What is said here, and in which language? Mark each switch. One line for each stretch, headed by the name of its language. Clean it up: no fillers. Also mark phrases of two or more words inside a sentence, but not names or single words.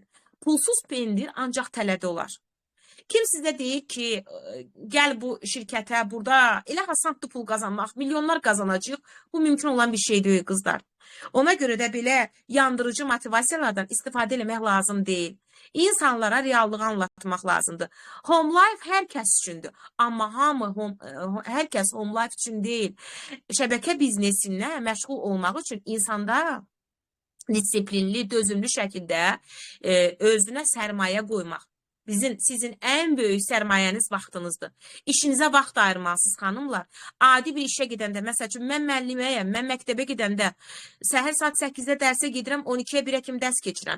Azerbaijani: Pulsuz pendir ancaq tələdə olar. Kim sizə deyir ki, gəl bu şirkətə, burada elə asandır pul qazanmaq, milyonlar qazanacaq, bu mümkün olan bir şey deyil, qızlar. Ona görə də belə yandırıcı motivasiyalardan istifadə etmək lazım deyil. İnsanlara reallığı anlatmaq lazımdır. Home life hər kəs üçündür, amma hər kəs home life üçün deyil. Şəbəkə biznesindən məşğul olmaq üçün insanda disiplinli, dözümlü şəkildə özünə sərmayə qoymaq. Sizin ən böyük sərmayəniz vaxtınızdır. İşinizə vaxt ayırmalısınız, xanımlar. Adi bir işə gedəndə, məsəl üçün, mən müəlliməyəm, mən məktəbə gedəndə, səhər saat 8-də dərsə gedirəm, 12-yə 1-ə kimi dərs keçirəm.